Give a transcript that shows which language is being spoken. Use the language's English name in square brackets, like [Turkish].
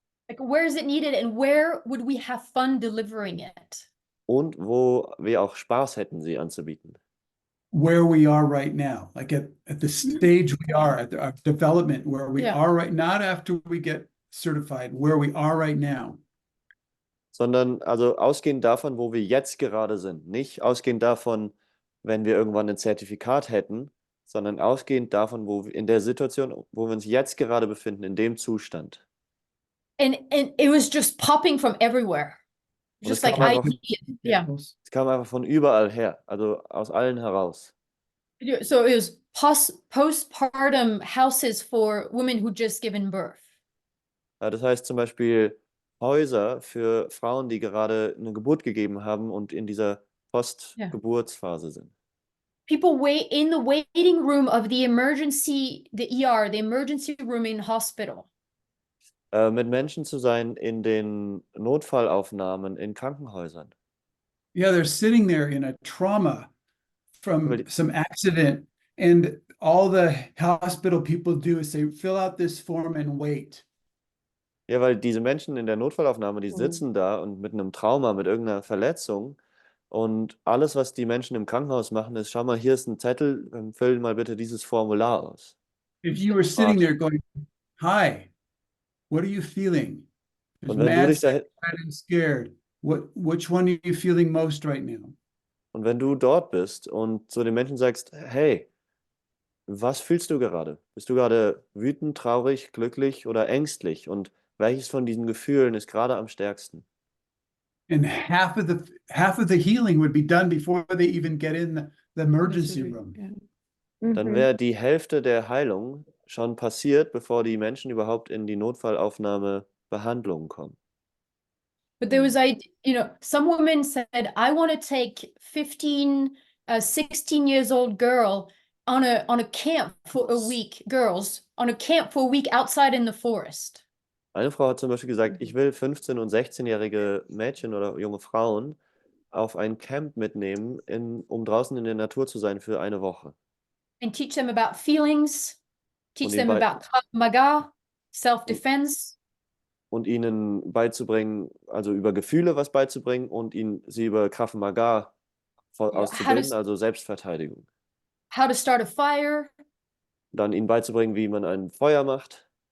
[English] Like, where is it needed and where would we have fun delivering it? [German] Und wo wir auch Spaß hätten, sie anzubieten. [English] Where we are right now, like at the stage we are at our development, where we are right, not after we get certified, where we are right now. [German] Sondern also ausgehend davon, wo wir jetzt gerade sind. Nicht ausgehend davon, wenn wir irgendwann ein Zertifikat hätten, sondern ausgehend davon, wo wir in der Situation, wo wir uns jetzt gerade befinden, in dem Zustand. [English] And it was just popping from everywhere. [German] Und [English] Just like [German] kam einfach, [English] yeah. [German] Es kam einfach von überall her, also aus allen heraus. [English] So it was postpartum houses for women who just given birth. [German] Ja, das heißt zum Beispiel Häuser für Frauen, die gerade eine Geburt gegeben haben und in dieser Postgeburtsphase sind. [English] People wait in the waiting room of the emergency, the ER, the emergency room in hospital. [German] Mit Menschen zu sein in den Notfallaufnahmen in Krankenhäusern. [English] Yeah, they're sitting there in a trauma from some accident, and all the hospital people do is say, fill out this form and wait. [German] Ja, weil diese Menschen in der Notfallaufnahme, die sitzen da und mit einem Trauma, mit irgendeiner Verletzung, und alles, was die Menschen im Krankenhaus machen, ist, schau mal, hier ist ein Zettel, füll mal bitte dieses Formular aus. [English] If you were sitting there going, hi, what are you feeling? There's [German] Und wenn du [English] mad, [German] dich da, [English] sad, and scared. Which one are you feeling most right now? [German] und wenn du dort bist und zu den Menschen sagst, hey, was fühlst du gerade? Bist du gerade wütend, traurig, glücklich oder ängstlich? Und welches von diesen Gefühlen ist gerade am stärksten? [English] And half of the healing would be done before they even get in the emergency room. [German] Dann wäre die Hälfte der Heilung schon passiert, bevor die Menschen überhaupt in die Notfallaufnahmebehandlung kommen. [English] But there was, some women said, I want to take 16 years old girl on a camp for a week, girls, on a camp for a week outside in the forest. [German] Eine Frau hat zum Beispiel gesagt, ich will 15- und 16-jährige Mädchen oder junge Frauen auf ein Camp mitnehmen, um draußen in der Natur zu sein für eine Woche. [English] And teach them about feelings, teach them [German] ihnen [English] about Krav Maga, self-defense. [German] Und ihnen beizubringen, also über Gefühle was beizubringen und sie über Krav Maga auszubilden, also Selbstverteidigung. [English] How to start a fire. [German] Dann ihnen beizubringen, wie man ein Feuer macht.